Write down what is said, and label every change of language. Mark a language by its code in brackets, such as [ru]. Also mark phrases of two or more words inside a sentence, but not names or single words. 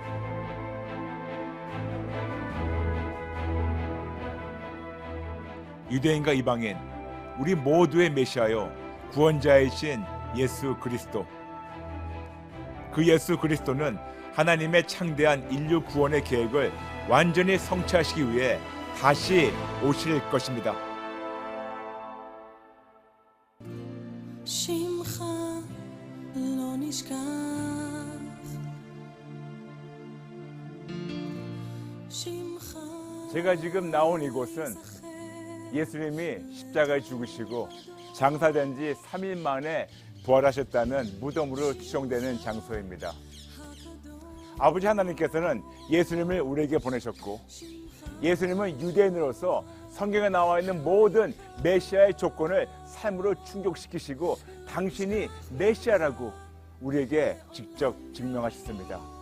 [ko] 유대인과 이방인, 우리 모두의 메시아요, 구원자이신 예수 그리스도. 그 예수 그리스도는 하나님의 창대한 인류 구원의 계획을 완전히 성취하시기 위해 다시 오실 것입니다. [he] שמך לא נשכח שמך [ko] 제가 지금 나온 이곳은 예수님이 십자가에 죽으시고 장사된 지 3일 만에 부활하셨다는 무덤으로 추정되는 장소입니다. 아버지 하나님께서는 예수님을 우리에게 보내셨고 예수님은 유대인으로서 성경에 나와 있는 모든 메시아의 조건을 삶으로 충족시키시고 당신이 메시아라고 우리에게 직접 증명하셨습니다.